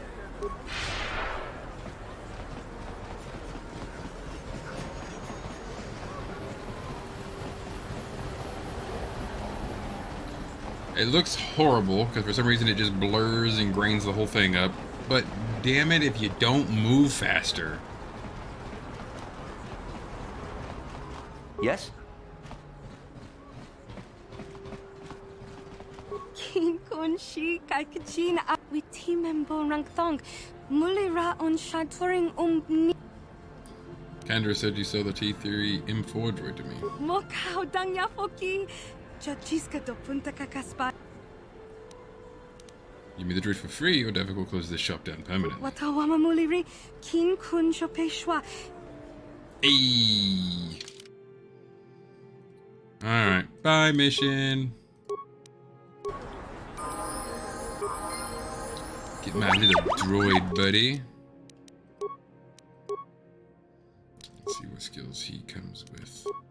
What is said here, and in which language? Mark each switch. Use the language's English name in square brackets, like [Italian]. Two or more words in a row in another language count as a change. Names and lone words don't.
[English] It looks horrible because for some reason it just blurs and grains the whole thing up. But damn it if you don't move faster. Yes? Kin kun shi kai kachin a we timembo rang thong. Mulira on shaturing ni. Kendra said you sold the T3 M4 droid to me. Mokau dang yafoki. Chachiska do punta kakaspa. Give me the droid for free or Devik will close this shop down permanently. Watawama muliri. Kin kun shopeshwa. Hey. Alright, bye mission. Get my little droid buddy. Let's see what skills he comes with.